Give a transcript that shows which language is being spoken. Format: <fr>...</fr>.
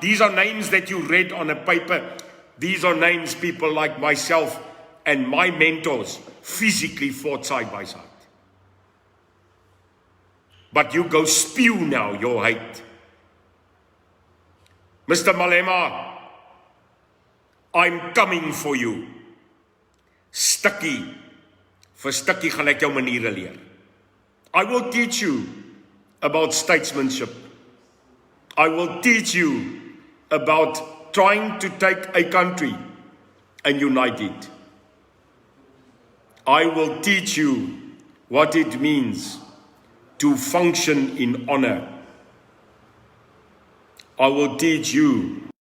<en>These are names that you read on a paper. These are names people like myself and my mentors physically fought side by side. But you go spew now your hate. Mr. Malema, I'm coming for you.</en> <af>Stukkie vir stukkie gaan ek jou maniere leer.</af> <en>I will teach you about statesmanship. I will teach you about trying to take a country and unite it. I will teach you what it means to function in honor. I will teach you</en>